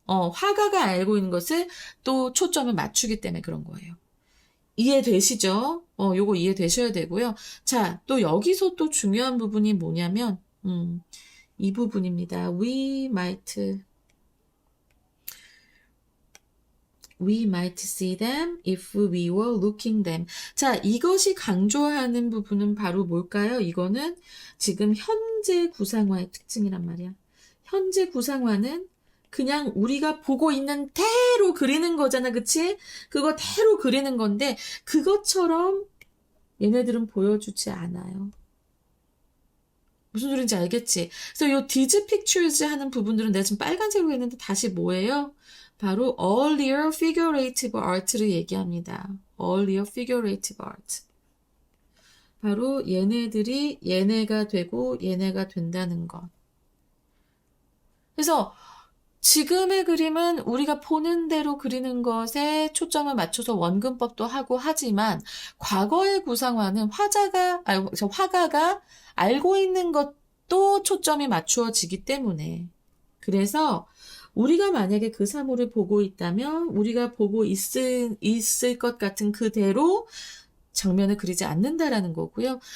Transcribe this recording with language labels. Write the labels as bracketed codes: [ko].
[ko] 화가가 알고 있는 것을 또 초점을 맞추기 때문에 그런 거예요. 이해되시죠? 요거 이해되셔야 되고요. 자, 또 여기서 또 중요한 부분이 뭐냐면, 이 부분입니다. [en] We might see them if we were looking them. [ko] 자, 이것이 강조하는 부분은 바로 뭘까요? 이거는 지금 현재 구상화의 특징이란 말이야. 현재 구상화는 그냥 우리가 보고 있는 대로 그리는 거잖아, 그치? 그거 대로 그리는 건데, 그것처럼 얘네들은 보여주지 않아요. 무슨 소린지 알겠지? 그래서 요 [en] 디즈 픽처즈 [ko] 하는 부분들은 내가 지금 빨간색으로 했는데 다시 뭐예요? 바로 [en] earlier figurative art [ko] 를 얘기합니다. [en] earlier figurative art. [ko] 바로 얘네들이 얘네가 되고 얘네가 된다는 것. 그래서 지금의 그림은 우리가 보는 대로 그리는 것에 [en] 초점을 맞춰서 [ko] 원근법도 하고 하지만 과거의 구상화는 화가가 알고 있는 것도 초점이 맞추어지기 때문에 그래서 우리가 만약에 그 사물을 보고 있다면 우리가 보고 있을 것 같은 그대로 장면을 그리지 않는다라는 거고요.